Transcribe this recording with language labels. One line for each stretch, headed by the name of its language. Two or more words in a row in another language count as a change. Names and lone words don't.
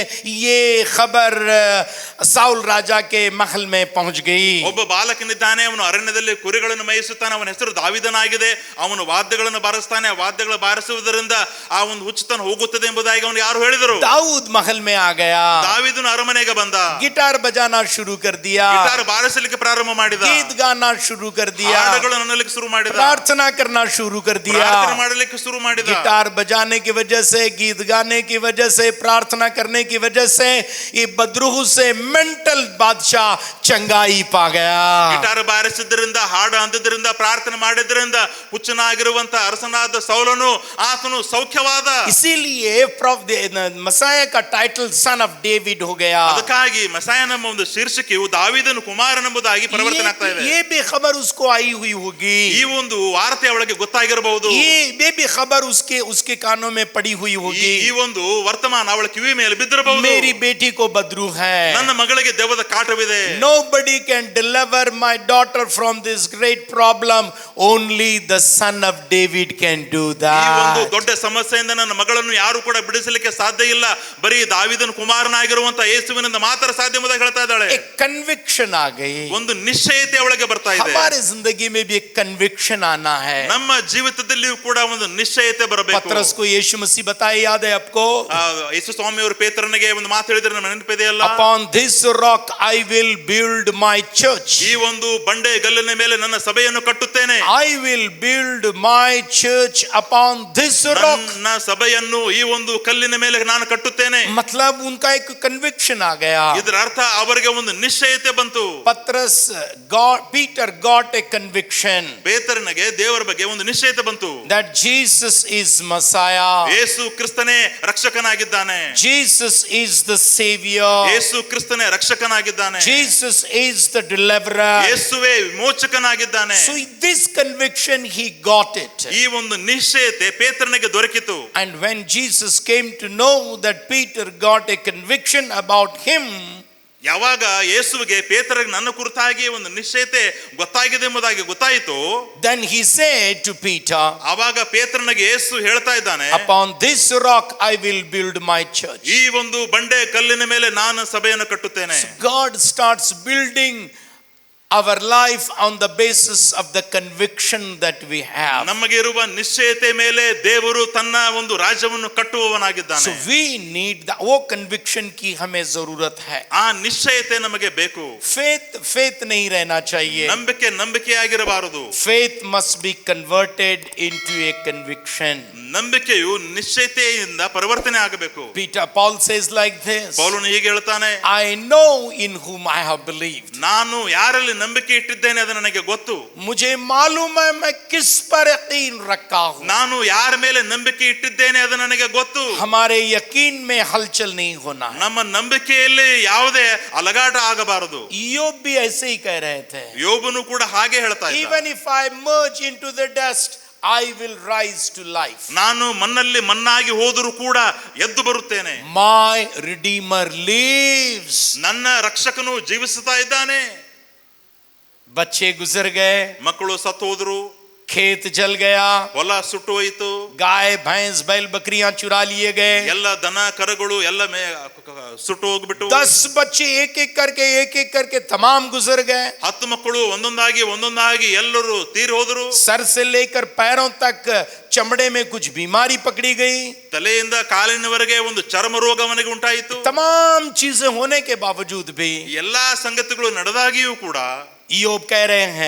Hindi: ये खबर साउल राजा के महल में पहुंच गई।
Kannada: ಒಬ್ಬ ಬಾಲಕನಿದ್ದಾನೆ, ಅವನು ಅರಣ್ಯದಲ್ಲಿ ಕುರಿಗಳನ್ನು ಮೇಯಿಸುತ್ತಾನೆ, ಅವನ ಹೆಸರು ದಾವೀದನಾಗಿದೆ, ಅವನು ವಾದ್ಯಗಳನ್ನು ಬಾರಿಸ್ತಾನೆ, ಆ ವಾದ್ಯಗಳು ಬಾರಿಸುವುದರಿಂದ ಆ ಒಂದು ಹುಚ್ಚುತನ ಹೋಗುತ್ತದೆ ಎಂಬುದಾಗಿ ಅವನು ಯಾರು ಹೇಳಿದರು।
Hindi: दाऊद महल में आ गया,
Kannada: ದಾವೀದನು ಅರಮನೆಗೆ ಬಂದ,
Hindi: गिटार बजाना शुरू कर दिया,
Kannada: ಗಿಟಾರ್ ಬಾರಿಸಲಿಕ್ಕೆ ಪ್ರಾರಂಭ ಮಾಡಿದ,
Hindi: गीत गाना शुरू कर दिया,
Kannada: ಹಾಡುಗಳನ್ನು ಅನ್ನಲಿಕ್ಕೆ ಶುರು ಮಾಡಿದ,
Hindi: प्रार्थना करना शुरू कर दिया।
Kannada: ಪ್ರಾರ್ಥನೆ ಮಾಡಲಿಕ್ಕೆ ಶುರು ಮಾಡಿದ।
Hindi: गिटार बजाने की वजह से, गीत गाने की वजह से, प्रार्थना करने की वजह से ये बदरूह से मेंटल बादशाह चंगाई पा गया।
Kannada: ಗಿಟಾರ್ ಬಾರಿಸಿದ್ರಿಂದ, ಹಾಡು ಅಂದಿದ್ರಿಂದ, ಪ್ರಾರ್ಥನೆ ಮಾಡಿದ್ರಿಂದ ಹುಚ್ಚನಾಗಿರುವಂತ ಅರಸನಾದ ಸೌಲನು ಆತನು ಸೌಖ್ಯವಾದ।
Hindi: इसीलिए मसाया का टाइटल
English: son of David
Hindi: हो गया।
Kannada: ಅದಕ್ಕಾಗಿ ಮಸಾಯನ ಒಂದು ಶೀರ್ಷಿಕೆಯು ದಾವೀದನ ಕುಮಾರನೆಂಬುದಾಗಿ ಪರಿವರ್ತನೆ ಆಗ್ತಾ ಇದೆ।
Hindi: ये भी खबर उसको आई हुई होगी,
Kannada: ಈ ಒಂದು ವಾರ್ತೆ ಅವಳಿಗೆ ಗೊತ್ತಾಗಿರಬಹುದು,
Hindi: ये भी खबर उसके कानों में पड़ी हुई होगी।
Kannada: ಈ ಒಂದು ವರ್ತಮಾನ ಅವಳ ಕಿವಿ ಮೇಲೆ ಬಿದ್ದಿರಬಹುದು,
Hindi: मेरी बेटी को बदरू है,
Kannada: ನನ್ನ ಮಗಳಿಗೆ ದೆವ್ವದ ಕಾಟವಿದೆ,
English: nobody can deliver my daughter from this great problem, only the son of David can do
Kannada: ಈ ಒಂದು
English: that।
Kannada: ದೊಡ್ಡ ಸಮಸ್ಯೆಯಿಂದ ನನ್ನ ಮಗಳನ್ನು ಯಾರು ಕೂಡ ಬಿಡಿಸಲಿಕ್ಕೆ ಸಾಧ್ಯ ಇಲ್ಲ, ಬರೀ ದಾವೀದನ ಕುಮಾರನಾಗಿರುವಂತ ಯೇಸುವಿನಿಂದ ಮಾತ್ರ ಸಾಧ್ಯ ಎಂಬುದಾಗಿ ಹೇಳ್ತಾ ಇದ್ದಾಳೆ।
Hindi: एक कन्विक्शन आ गई,
Kannada: ಒಂದು ನಿಶ್ಚಯತೆ ಅವಳಿಗೆ ಬರ್ತಾ ಇದೆ।
Hindi: हमारे जिंदगी में भी एक कन्विक्शन आना है।
Kannada: ನಮ್ಮ ಜೀವಿತದಲ್ಲಿಯೂ ಕೂಡ ಒಂದು ನಿಶ್ಚಯತೆ ಬರಬೇಕು।
Hindi: पतरस को यीशु मसीह बताए, याद है आपको?
Kannada: ಯೇಸು ಸ್ವಾಮಿ ಅವರು ಪೇತ್ರನಿಗೆ ಒಂದು ಮಾತು ಹೇಳಿದ್ರೆ ನಮ್ಮ ನೆನಪಿದೆಯಲ್ಲ,
English: Upon this rock I will build my church.
Kannada: ಈ ಒಂದು ಬಂಡೆ ಗಲ್ಲಿನ ಮೇಲೆ ನನ್ನ ಸಭೆಯನ್ನು ಕಟ್ಟುತ್ತೇನೆ,
English: I will build my church upon this rock.
Kannada: ನನ್ನ ಸಭೆಯನ್ನು ಈ ಒಂದು ಕಲ್ಲಿನ ಮೇಲೆ ನಾನು ಕಟ್ಟುತ್ತೇನೆ।
Hindi: मतलब उनका एक कन्विक्शन आ गया।
Kannada: ಇದರ ಅರ್ಥ ಅವರಿಗೆ ಒಂದು ನಿಶ್ಚಯತೆ ಬಂತು।
English: Peter got a conviction
Kannada: ಪೇತ್ರನಿಗೆ ದೇವರ ಬಗ್ಗೆ ಒಂದು ನಿಶ್ಚಯತೆ ಬಂತು,
English: that Jesus is Messiah.
Kannada: ಯೇಸು ಕ್ರಿಸ್ತನೇ ರಕ್ಷಕನಾಗಿದ್ದಾನೆ,
English: Jesus is the savior.
Kannada: ಯೇಸು ಕ್ರಿಸ್ತನೇ ರಕ್ಷಕನಾಗಿದ್ದಾನೆ,
English: Jesus is the deliverer.
Kannada: ಯೇಸುವೇ ವಿಮೋಚಕನಾಗಿದ್ದಾನೆ।
English: So this conviction he got it.
Kannada: ಈ ಒಂದು ನಿಶ್ಚಯತೆ ಪೇತ್ರನಿಗೆ ದೊರಕಿತು।
English: And when Jesus came to know that Peter got a conviction about him,
Kannada: ಯಾವಾಗ ಯೇಸುವಿಗೆ ಪೇತ್ರನಿಗೆ ನನ್ನ ಕುರಿತಾಗಿ ಒಂದು ನಿಶ್ಚಯತೆ ಗೊತ್ತಾಗಿದೆ ಎಂಬುದಾಗಿ ಗೊತ್ತಾಯಿತು,
English: then he said to Peter,
Kannada: ಆವಾಗ ಪೇತ್ರನಿಗೆ ಯೇಸು ಹೇಳ್ತಾ ಇದ್ದಾನೆ,
English: upon this rock I will build my church.
Kannada: ಈ ಒಂದು ಬಂಡೆ ಕಲ್ಲಿನ ಮೇಲೆ ನಾನು ಸಭೆಯನ್ನು ಕಟ್ಟುತ್ತೇನೆ।
English: So God starts building our life on the basis of the conviction that we have.
Kannada: ನಮಗೆ ಇರುವ ನಿಶ್ಚಯತೆ ಮೇಲೆ ದೇವರು ತನ್ನ ಒಂದು ರಾಜ್ಯವನ್ನು ಕಟ್ಟುವವನಾಗಿದ್ದಾನೆ।
English: So we need
Hindi: वो conviction की हमें जरूरत है।
Kannada: ಆ ನಿಶ್ಚಯತೆ ನಮಗೆ ಬೇಕು।
Hindi: faith नहीं रहना चाहिए,
Kannada: ನಂಬಿಕೆಯಾಗಿರಬಾರದು,
English: faith must be converted into a conviction.
Kannada: ನಂಬಿಕೆಯು ನಿಶ್ಚಯತೆಯಿಂದ ಪರಿವರ್ತನೆ ಆಗಬೇಕು।
English: Paul says like this,
Kannada: ಪೌಲನು ಹೀಗೆ ಹೇಳ್ತಾನೆ,
English: I know in whom I have believed.
Kannada: ನಾನು ಯಾರಲ್ಲಿ ನಂಬಿಕೆ ಇಟ್ಟಿದ್ದೇನೆ ಅದು ನನಗೆ ಗೊತ್ತು।
Hindi: मुझे मालूम है मैं किस पर यकीन रखा हूं।
Kannada: ನಾನು ಯಾರ ಮೇಲೆ ನಂಬಿಕೆ ಇಟ್ಟಿದ್ದೇನೆ ಅದು ನನಗೆ ಗೊತ್ತು।
Hindi: हमारे यकीन में हलचल नहीं होना है।
Kannada: ನಮ್ಮ ನಂಬಿಕೆಯಲ್ಲಿ ಯಾವುದೇ ಅಲಗಾಟ ಆಗಬಾರದು।
Hindi: योब भी ऐसे ही कह रहे थे,
Kannada: ಯೋಬನು ಕೂಡ ಹಾಗೆ ಹೇಳ್ತಾ ಇದ್ದ,
English: even if I merge into the dust I will rise to life.
Kannada: ನಾನು ಮಣ್ಣಲ್ಲಿ ಮಣ್ಣಾಗಿ ಹೋದರೂ ಕೂಡ ಎದ್ದು ಬರುತ್ತೇನೆ।
English: My redeemer lives.
Kannada: ನನ್ನ ರಕ್ಷಕನು ಜೀವಿಸುತ್ತಾ ಇದ್ದಾನೆ।
Hindi: बच्चे गुजर गए,
Kannada: ಮಕ್ಕಳು ಸತ್ತು ಹೋದರು,
Hindi: खेत जल गया,
Kannada: ಹೊಲ ಸುಟ್ಟು ಹೋಯಿತು,
Hindi: गाय भैंस बैल बकरियां चुरा लिए गए,
Kannada: ಎಲ್ಲ ದನ ಕರುಗಳು ಎಲ್ಲ ಸುಟ್ಟು ಹೋಗ್ಬಿಟ್ಟು,
Hindi: 10 बच्चे एक एक करके तमाम गुजर गए,
Kannada: 10 ಮಕ್ಕಳು ಒಂದೊಂದಾಗಿ ಎಲ್ಲರೂ ತೀರಿ ಹೋದರು,
Hindi: सर से लेकर पैरों तक चमड़े में कुछ बीमारी पकड़ी गई,
Kannada: ತಲೆಯಿಂದ ಕಾಲಿನವರೆಗೆ ಒಂದು ಚರ್ಮ ರೋಗ ಅವನಿಗೆ ಉಂಟಾಯಿತು.
Hindi: तमाम चीजें होने के बावजूद भी
Kannada: ಎಲ್ಲಾ ಸಂಗತಿಗಳು ನಡೆದಾಗಿಯೂ ಕೂಡ
Hindi: इयोब कह रहे हैं,